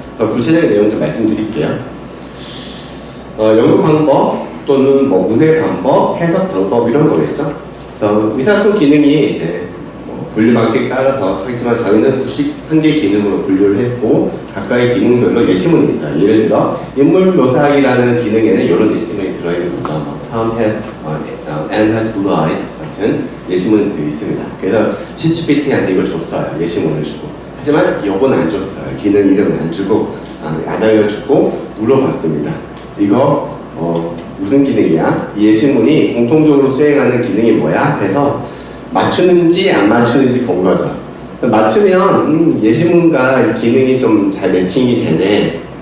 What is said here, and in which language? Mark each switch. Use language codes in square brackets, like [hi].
[ko] 구체적인 내용도 말씀드릴게요. 연구 방법 또는 문해 방법, 해석 방법 이런 거겠죠. 그래서 의사소통 기능이 이제 분류 방식에 따라서 하겠지만 저희는 91개 기능으로 분류를 했고 각각의 기능별로 예시문이 있어요. 예를 들어 인물 묘사하기라는 기능에는 이런 예시문이 들어있는 거죠. [en] Tom Anne has blue eyes [ko] 같은 예시문들이 있습니다. 그래서 챗GPT한테 이걸 줬어요. 예시문을 주고. 하지만 요건 안 줬어요. 기능 이름은 안 주고 안 알려주고 물어봤습니다. 이거 무슨 기능이야? 이 예시문이 공통적으로 수행하는 기능이 뭐야? 해서 맞추는지 안 맞추는지 본 거죠. 맞추면 예시문과 이 기능이 좀 잘 매칭이 되네.